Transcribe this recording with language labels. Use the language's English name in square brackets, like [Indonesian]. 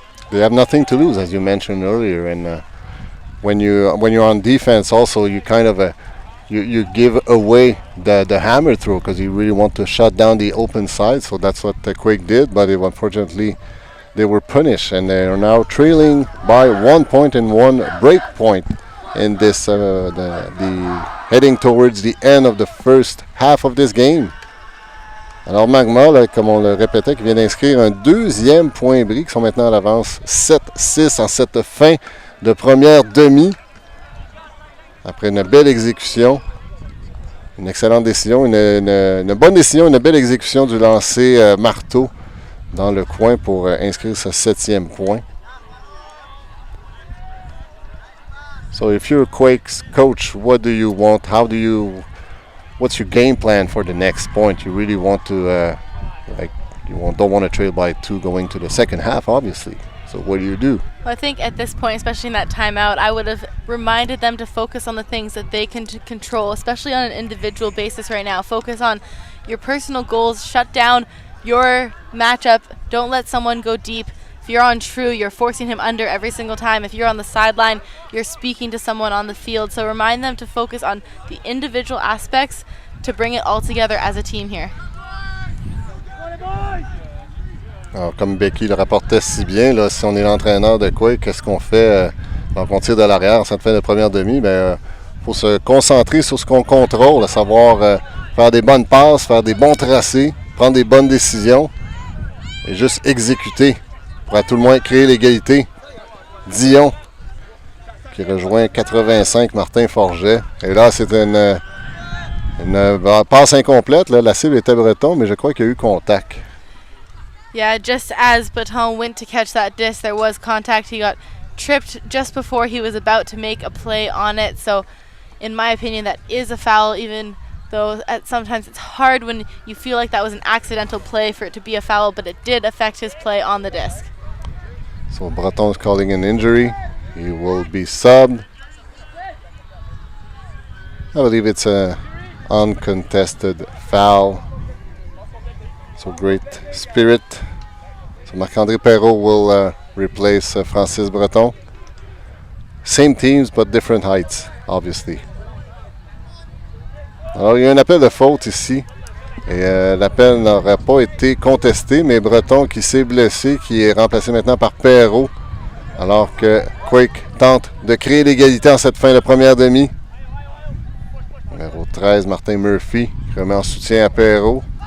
[English] They have nothing to lose, as you mentioned earlier, and when you're on defense also, you kind of you give away the hammer throw because you really want to shut down the open side. So that's what the Quake did, but unfortunately they were punished, and they are now trailing by 1 point and 1 break point in this the heading towards the end of the first half of this game. [French] Alors Magma, là, comme on le répétait, qui vient d'inscrire un deuxième point bris, qui sont maintenant à l'avance 7-6 en cette fin de première demi. Après une belle exécution, une excellente décision, une bonne décision, une belle exécution du lancer marteau dans le coin pour inscrire ce 7e point. [English] So if you're Quake's coach, what do you want? What's your game plan for the next point? You really want to, don't want to trail by 2 going to the second half, obviously. So what do? Well, I think at this point, especially in that timeout, I would have reminded them to focus on the things that they can control, especially on an individual basis right now. Focus on your personal goals, shut down your matchup, don't let someone go deep. If you're on True, you're forcing him under every single time. If you're on the sideline, you're speaking to someone on the field. So remind them to focus on the individual aspects to bring it all together as a team here. [French] Alors, comme Becky le rapportait si bien, là, si on est l'entraîneur de Quake, qu'est-ce qu'on fait? Donc on tire de l'arrière en cette fin de première demi. Faut se concentrer sur ce qu'on contrôle, à savoir faire des bonnes passes, faire des bons tracés, prendre des bonnes décisions et juste exécuter pour à tout le moins créer l'égalité. Dion qui rejoint 85 Martin Forget. Et là, c'est une passe incomplète. Là. La cible était Breton, mais je crois qu'il y a eu contact. [English] Yeah, just as Breton went to catch that disc, there was contact. He got tripped just before he was about to make a play on it. So, in my opinion, that is a foul, even though sometimes it's hard when you feel like that was an accidental play for it to be a foul, but it did affect his play on the disc. So Breton is calling an injury. He will be subbed. I believe it's an uncontested foul. So great spirit So Marc-André Perrault will replace Francis Breton. Same teams, but different heights, obviously. [French] Alors, il y a un appel de faute ici. Et l'appel n'aurait pas été contesté, mais Breton qui s'est blessé, qui est remplacé maintenant par Perrault. Alors que Quake tente de créer l'égalité en cette fin de première demi. Numéro 13, Martin Murphy, qui remet en soutien à Perrault.